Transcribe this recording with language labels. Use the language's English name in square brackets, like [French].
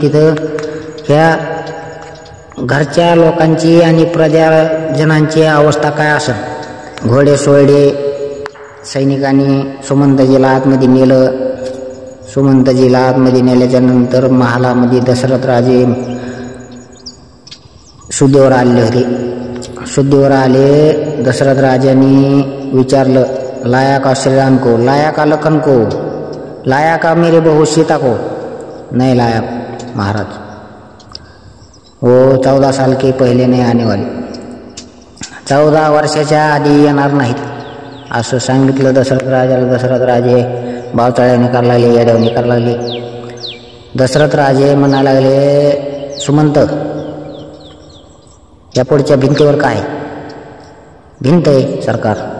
[Marathi] तिथं ह्या घरच्या लोकांची आणि प्रजाजनांची अवस्था काय असेल. घोडे सोयडे सैनिकांनी सुमंतजीला आतमध्ये नेलं. सुमंतजीला आतमध्ये नेल्याच्या नंतर महालामध्ये दशरथ राजे शुद्धीवर आले होते. शुद्धीवर आले. दशरथ राजांनी विचारलं, [Hindi] लाया का श्रीराम को, लाया का लखन को, लाया का मेरे बहू सीता को. नहीं लाया महाराज, वो 14 साल के पहिले नहीं आने वाले, [Marathi] 14 वर्षाच्या आधी येणार नाहीत असं सांगितलं दशरथ राजाला. दशरथ राजे बावचाळ्याने करायला लागले, येड्यावणी करायला लागले. दशरथ राजे म्हणायला लागले, सुमंत या पुढच्या भिंतीवर काय. भिंत आहे सरकार.